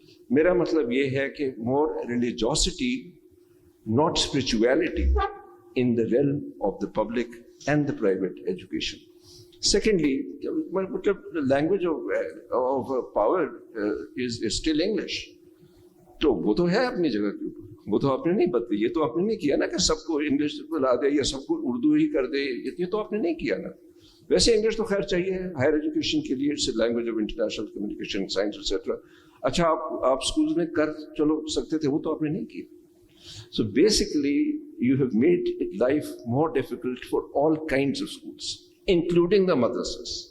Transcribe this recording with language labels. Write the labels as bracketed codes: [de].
[hi] मेरा मतलब ये है कि [en] more religiosity, not spirituality, in the realm of the public and the private education. Secondly, the language of power is still English. [hi] तो वो तो है अपनी जगह के ऊपर, वो तो आपने नहीं बदली. ये तो आपने नहीं किया ना कि सबको इंग्लिश ला दे या सबको उर्दू ही कर दे, ये तो आपने नहीं किया ना. वैसे इंग्लिश तो खैर चाहिए हायर एजुकेशन के लिए, [en] It's language of international communication, science etcetera. [hi] अच्छा, आप स्कूल्स में कर चलो सकते थे, वो तो आपने नहीं किया. [en] So basically, you have made life more difficult for all kinds of schools, including the madrasas.